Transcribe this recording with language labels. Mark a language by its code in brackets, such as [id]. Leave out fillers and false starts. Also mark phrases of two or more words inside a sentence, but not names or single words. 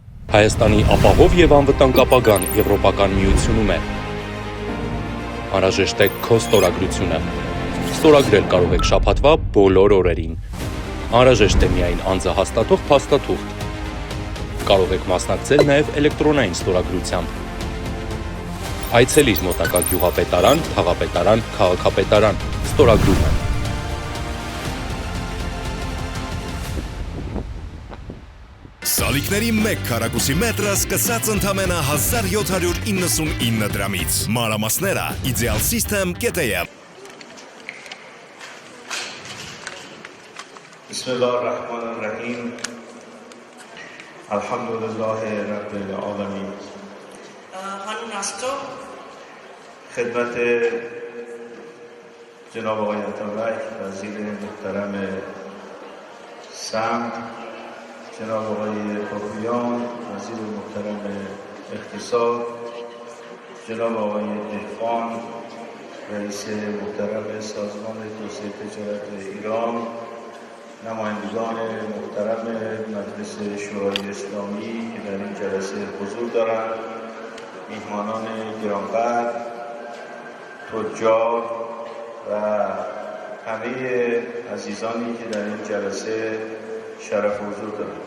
[hy] Հայաստանի ապահով և անվտանգ ապագան Եվրոպական միությունում է։ Անհրաժեշտ է քո ստորագրությունը։ Ստորագրել կարող եք շաբաթվա բոլոր օրերին։ Անհրաժեշտ է միայն անձը հաստատող փաստաթուղթ։ Կարող եք մասնակցել նաև էլեկտրոնային ստորագրությամբ։ Այցելիր մոտակա գյուղապետարան, քաղաքապետարան, քաղաքապետարան։ Ստորագրումը։ Սալիկների 1 քառակուսի մետրը սկսած ընդամենը 1799 դրամից։ Մանրամասները idealsystem.am [ar] بسم الله الرحمن الرحيم. الحمد لله رب العالمين. Hanun Astro. [fa] خدمت جناب آقای عطابک وزیر محترم سمت، جناب آقای پاپویان وزیر محترم اقتصاد، جناب آقای دهقان رئیس محترم سازمان توسعه تجارت ایران، نمایندگان محترم مجلس شورای اسلامی که در این جلسه حضور دارند، میهمانان گرانقدر، تجار و همه عزیزانی که در این جلسه شرف حضور دارند.